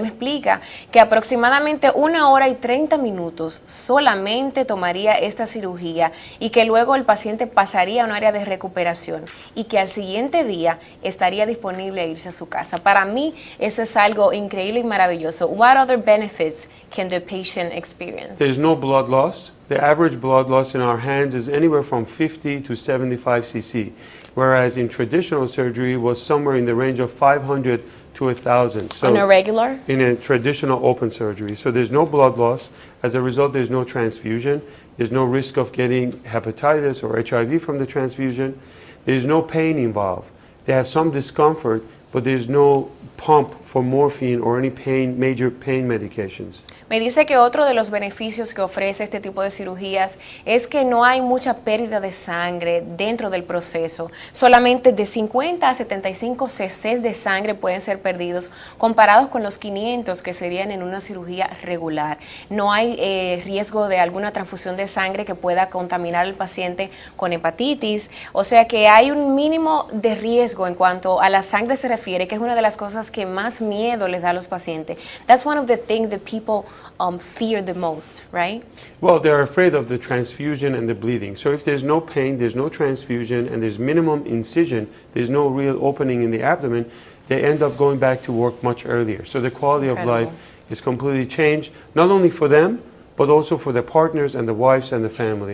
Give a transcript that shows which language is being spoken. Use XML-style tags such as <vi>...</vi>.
<es>Él me explica que aproximadamente 1 hora y 30 minutos solamente tomaría esta cirugía y que luego el paciente pasaría a un área de recuperación y que al siguiente día estaría disponible a irse a su casa. Para mí eso es algo increíble y maravilloso.</es> <en>What other benefits can the patient experience? There's no blood loss. The average blood loss in our hands is anywhere from 50 to 75 cc, whereas in traditional surgery was somewhere in the range of 500 to 1,000. So On a regular? in a traditional open surgery. So there's no blood loss. As a result, there's no transfusion. There's no risk of getting hepatitis or HIV from the transfusion. There's no pain involved. They have some discomfort, but there's no pump for morphine or any major pain medications.</en> <es>Me dice que otro de los beneficios que ofrece este tipo de cirugías es que no hay mucha pérdida de sangre dentro del proceso. Solamente de 50 a 75 cc de sangre pueden ser perdidos comparados con los 500 que serían en una cirugía regular. No hay riesgo de alguna transfusión de sangre que pueda contaminar al paciente con hepatitis. O sea que hay un mínimo de riesgo en cuanto a la sangre se refiere, que es una de las cosas que más miedo les da a los pacientes.</es> <en>That's one of the things that people fear the most, right? Well, they're afraid of the transfusion and the bleeding. So if there's no pain, there's no transfusion, and there's minimum incision, there's no real opening in the abdomen, they end up going back to work much earlier. So the quality of life is completely changed, not only for them, but also for the partners and the wives and the family.</en>